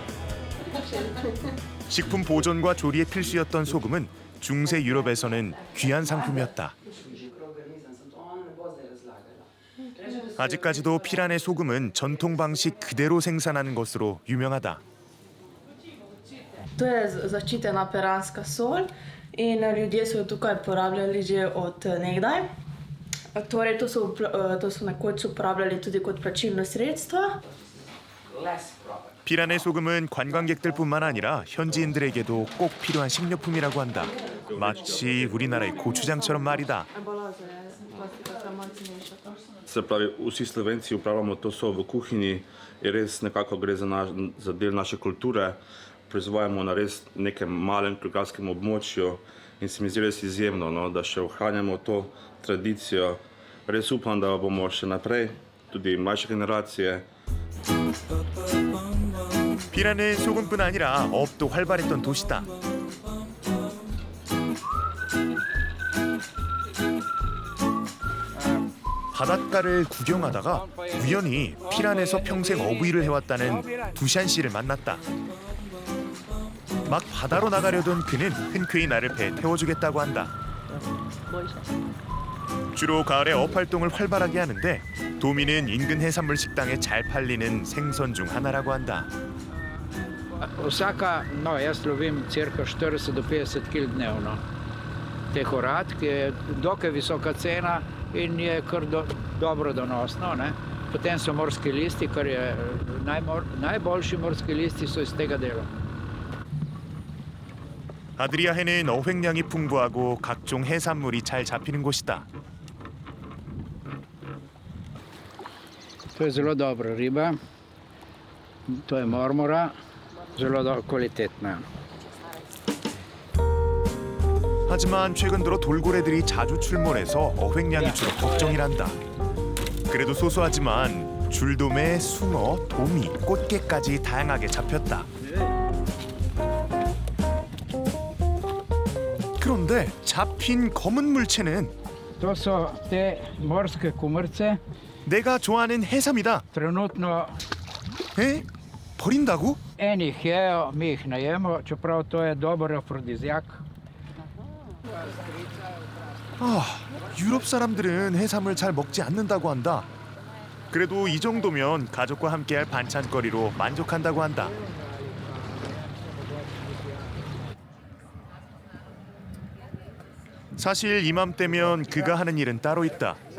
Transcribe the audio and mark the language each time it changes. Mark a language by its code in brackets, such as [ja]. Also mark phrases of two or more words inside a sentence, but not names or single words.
[ko] 식품 보존과 조리에 필수였던 소금은 중세 유럽에서는 귀한 상품이었다. 아직까지도 피란의 소금은 전통 방식 그대로 생산하는 것으로 유명하다. [sl] To je zaščitena peranska sol in ljudje so jo tukaj uporabljali že od nekdaj. Torej, to so nekoč uporabljali tudi kot plačilno sredstvo. [ko] 피란의 소금은 관광객들뿐만 아니라 현지인들에게도 꼭 필요한 식료품이라고 한다. 마치 우리나라의 고추장처럼 말이다. [sl] Se pravi, vsi Slovenci upravljamo to sol v kuhinji, je res nekako gre za del naše kulture. Proizvajamo na res nekem malem geografskem območju in se mi zdi res izjemno, no, da še ohranjamo to tradicijo. Res upam, da bomo še naprej, tudi mlajše generacije. [ko] 피란은 소금뿐 아니라 업도 활발했던 도시다. 바닷가를 구경하다가 우연히 피란에서 평생 어부일을 해왔다는 두샨 씨를 만났다. 막 바다로 나가려던 그는 흔쾌히 나를 배에 태워주겠다고 한다. 주로 가을에 업 활동을 활발하게 하는데 도미는 인근 해산물 식당에 잘 팔리는 생선 중 하나라고 한다. [sl] Vsaka, no, jaz lovim cirka 40 do 50 kg dnevno. Teh orad, ki je dokaj visoka cena in je kar dobro donosno. Ne? Potem so morski listi, kar je najboljši morski listi so iz tega dela. [ko] 아드리아해는 어획량이 풍부하고 각종 해산물이 잘 잡히는 곳이다. [sl] To je zelo dobra riba. To je marmora, zelo kvalitetna. [ko] 하지만 최근 들어 돌고래들이 자주 출몰해서 어획량이 줄어 걱정이란다. 그래도 소소하지만 줄돔에 숭어, 도미, 꽃게까지 다양하게 잡혔다. 그런데 잡힌 검은 물체는 [sl] To so te morske kumrce. [ko] 내가 좋아하는 해삼이다. [sl] Trenutno [ko] 에? 버린다고? [sl] eni jih jejo, mi jih ne jemo, čeprav to je dober afrodiziak. [ko] 아, 유럽 사람들은 해삼을 잘 먹지 않는다고 한다. 그래도 이 정도면 가족과 함께할 반찬거리로 만족한다고 한다. 사실 이맘때면 그가 하는 일은 따로 있다.